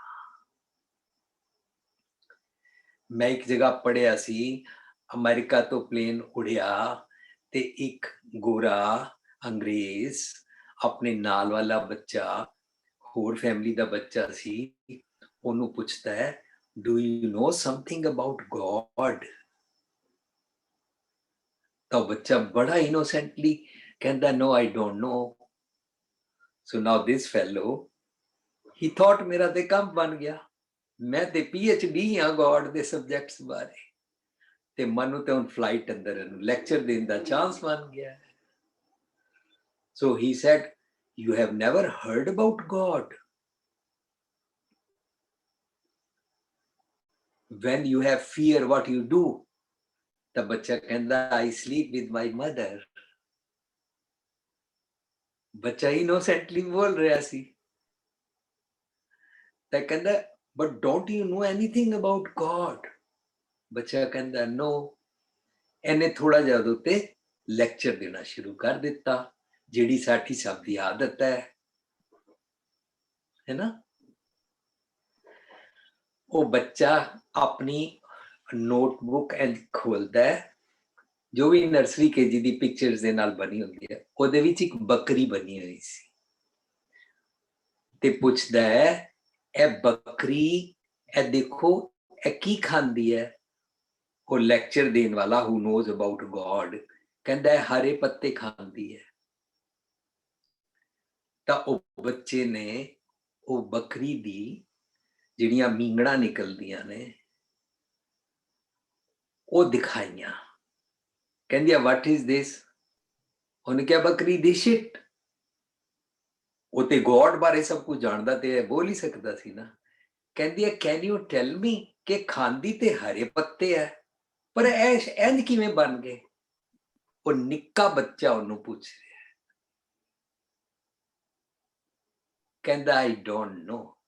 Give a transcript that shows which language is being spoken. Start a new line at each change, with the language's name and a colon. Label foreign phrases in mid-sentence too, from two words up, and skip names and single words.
Punjabi: ਮੈਂ ਇੱਕ ਜਗ੍ਹਾ ਪੜ੍ਹਿਆ ਸੀ, ਅਮਰੀਕਾ ਤੋਂ ਪਲੇਨ ਉੜਿਆ ਤੇ ਇੱਕ ਗੋਰਾ ਅੰਗਰੇਜ਼ ਆਪਣੇ ਨਾਲ ਵਾਲਾ ਬੱਚਾ, ਹੋਰ ਫੈਮਿਲੀ ਦਾ ਬੱਚਾ ਸੀ, ਉਹਨੂੰ ਪੁੱਛਦਾ ਹੈ,
English: do you know something about God?
Punjabi: ਤਾਂ ਬੱਚਾ ਬੜਾ ਇਨੋਸੈਂਟਲੀ ਕਹਿੰਦਾ,
English: no I don't know. So now this fellow, he thought
Punjabi: ਮੇਰਾ ਤੇ ਕੰਮ ਬਣ ਗਿਆ, ਮੈਂ ਤੇ PhD ਹਾਂ ਗੋਡ ਦੇ ਸਬਜੈਕਟਸ ਬਾਰੇ, ਤੇ ਮੈਨੂੰ ਤੇ ਹੁਣ ਫਲਾਈਟ ਅੰਦਰ ਲੈਕਚਰ ਦੇਣ ਦਾ ਚਾਂਸ ਬਣ ਗਿਆ।
English: So he said, you have never heard about God? When you have fear, what you do?
Punjabi: ਤਾਂ ਬੱਚਾ ਕਹਿੰਦਾ,
English: I sleep with my mother.
Punjabi: ਬੱਚਾ ਇਨੋਸੈਂਟਲੀ ਬੋਲ ਰਿਹਾ ਸੀ, ਤਾਂ ਕਹਿੰਦਾ,
English: but don't you know anything about God?
Punjabi: ਬੱਚਾ ਕਹਿੰਦਾ, no. ਇਹਨੇ ਥੋੜਾ ਜਿਹਾ ਉਹਦੇ ਉੱਤੇ ਲੈਕਚਰ ਦੇਣਾ ਸ਼ੁਰੂ ਕਰ ਦਿੱਤਾ, ਜਿਹੜੀ ਸਾਡੀ ਸਭ ਦੀ ਆਦਤ ਹੈ ਨਾ। ਉਹ ਬੱਚਾ ਆਪਣੀ ਨੋਟਬੁੱਕ ਖੋਲਦਾ ਹੈ, ਜੋ ਵੀ ਨਰਸਰੀ KG ਦੀ ਪਿਕਚਰਸ ਦੇ ਨਾਲ ਬਣੀ ਹੁੰਦੀ ਹੈ, ਉਹਦੇ ਵਿੱਚ ਇੱਕ ਬੱਕਰੀ ਬਣੀ ਹੋਈ ਸੀ, ਤੇ ਪੁੱਛਦਾ ਹੈ, ਇਹ ਬੱਕਰੀ, ਇਹ ਦੇਖੋ ਇਹ ਕੀ ਖਾਂਦੀ ਹੈ? ਉਹ ਲੈਕਚਰ ਦੇਣ ਵਾਲਾ
English: who knows about God
Punjabi: ਕਹਿੰਦਾ ਹੈ, ਹਰੇ ਪੱਤੇ ਖਾਂਦੀ ਹੈ। ਤਾਂ ਉਹ ਬੱਚੇ ਨੇ ਉਹ ਬੱਕਰੀ ਦੀ ਜਿਹੜੀਆਂ ਮੀਂਗੜਾਂ ਨਿਕਲਦੀਆਂ ਨੇ ਉਹ ਦਿਖਾਈਆਂ, ਕਹਿੰਦੀ,
English: what is this?
Punjabi: ਉਹਨੇ ਕਿਹਾ, ਬੱਕਰੀ ਦੀ ਸ਼ਿਟ। ਉਹ ਤੇ ਗੋਡ ਬਾਰੇ ਸਭ ਕੁਝ ਜਾਣਦਾ ਤੇ ਬੋਲ ਹੀ ਸਕਦਾ ਸੀ ਨਾ। ਕਹਿੰਦੀ ਹੈ,
English: can you tell me
Punjabi: ਕਿ ਖਾਂਦੀ ਤੇ ਹਰੇ ਪੱਤੇ ਹੈ, ਪਰ ਇੰਝ ਕਿਵੇਂ ਬਣ ਗਏ? ਉਹ ਨਿੱਕਾ ਬੱਚਾ ਉਹਨੂੰ ਪੁੱਛ ਰਿਹਾ, ਕਹਿੰਦਾ,
English: I don't know.